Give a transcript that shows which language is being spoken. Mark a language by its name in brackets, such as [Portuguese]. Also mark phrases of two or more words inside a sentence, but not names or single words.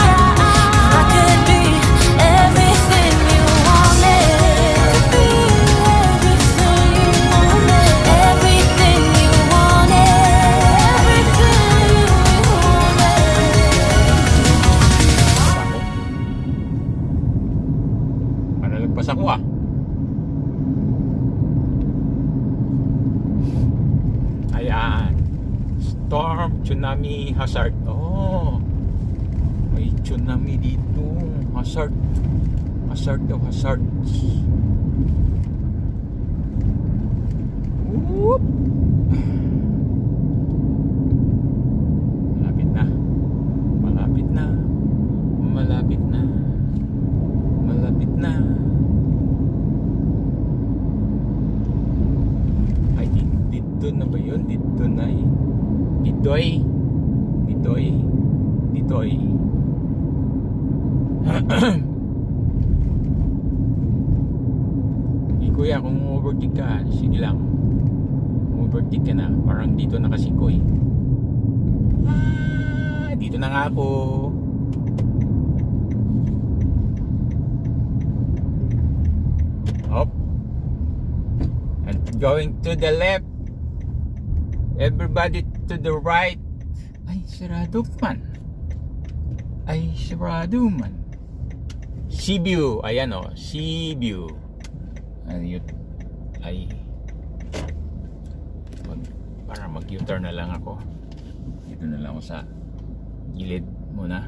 [English] I could be everything you wanted. Everything you wanted. Everything you wanted. Everything you wanted. [Filipino] Panalagpas ako ah. Ayan. [English] Storm, tsunami, hazard. Oh. [Filipino] May tsunami dito. Hazard. Hazard daw, hazard. Whoop. Malapit na. Malapit na. Malapit na. Malapit na. Ay, dito na ba yun? Dito na eh. [Iloko] Ditoy. Ditoy. Ditoy. [Filipino] Hey, kuya, kung overtake ka, sige lang. Overtake ka na. Parang dito nakasikoy. Ah, dito na nga po. [English] Up. And going to the left. Everybody to the right. [Filipino] Ay, sarado man. Ay, sarado man. Seaview. Ayan o, Seaview. Ayun. Ay. Para mag-U-turn na lang ako. Dito na lang ako sa gilid muna.